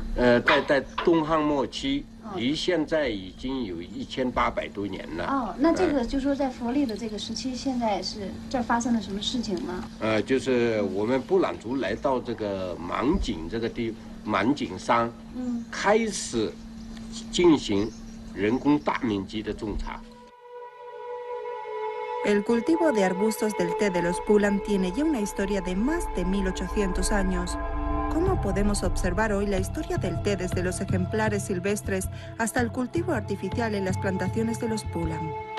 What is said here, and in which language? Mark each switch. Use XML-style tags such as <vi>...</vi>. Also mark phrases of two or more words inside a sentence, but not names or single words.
<zh>在东汉末期，离现在已经有1800多年了。哦，那这个就说在佛历的这个时期，现在是这儿发生了什么事情呢？就是我们布朗族来到这个芒景这个芒景山，开始进行人工大面积的种茶。</zh> <es>El cultivo de arbustos del té de los Pulang tiene ya una historia de más de 1800 años. ¿Cómo podemos observar hoy la historia del té desde los ejemplares silvestres hasta el cultivo artificial en las plantaciones de los Pulang?</es>